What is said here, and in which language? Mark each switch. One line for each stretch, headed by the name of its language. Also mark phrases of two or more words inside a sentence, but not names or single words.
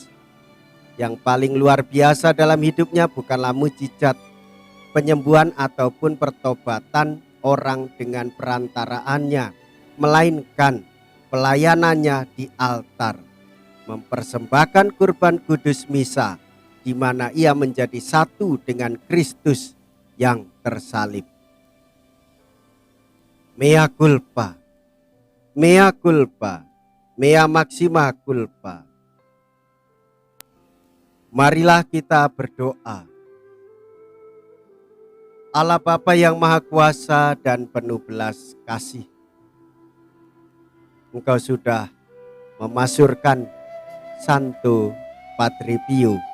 Indonesian: Yang paling luar biasa dalam hidupnya bukanlah mujizat, penyembuhan ataupun pertobatan orang dengan perantaraannya, melainkan pelayanannya di altar, mempersembahkan kurban kudus misa, di mana ia menjadi satu dengan Kristus yang tersalib.
Latin: Mea culpa, mea culpa, mea maxima culpa.
Indonesian: Marilah kita berdoa. Allah Bapa yang Maha Kuasa dan penuh belas kasih, Engkau sudah memasurkan Santo Padre Pio.